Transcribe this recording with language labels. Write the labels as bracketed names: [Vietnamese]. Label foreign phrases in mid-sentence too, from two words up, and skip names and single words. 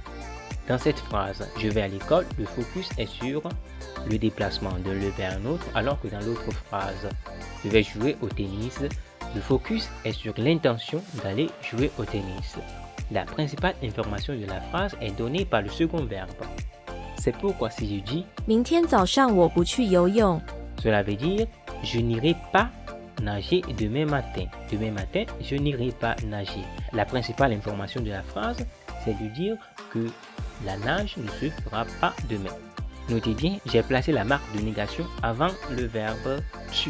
[French] Dans cette phrase, je vais à l'école, le focus est sur le déplacement d'un lieu vers un autre, alors que dans l'autre phrase, je vais jouer au tennis, le focus est sur l'intention d'aller jouer au tennis. La principale information de la phrase est donnée par le second verbe. C'est pourquoi si je dis, [Chinese] 明天早上我不去游泳， [French] cela veut dire je n'irai pas nager demain matin. Demain matin, je n'irai pas nager. La principale information de la phrase, c'est de dire que la nage ne se fera pas demain. Notez bien, j'ai placé la marque de négation avant le verbe tu.